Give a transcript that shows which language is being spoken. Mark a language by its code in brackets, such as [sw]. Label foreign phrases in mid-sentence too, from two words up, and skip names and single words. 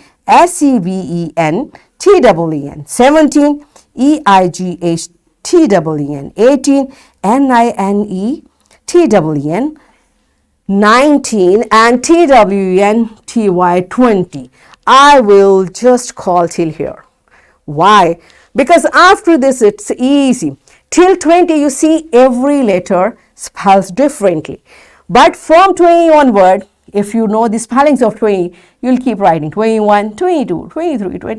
[en] S-E-V-E-N, T-E-E-N, 17. E-I-G-H, T-E-E-N, 18. N-I-N-E, T-E-E-N, 19, and T-W-E-N-T-Y, 20. I will just call till here. Why? Because after this it's easy. Till 20 you see every letter spells differently. But from 20 onward, if you know the spellings of 20, you'll keep writing 21, 22, 23, 20.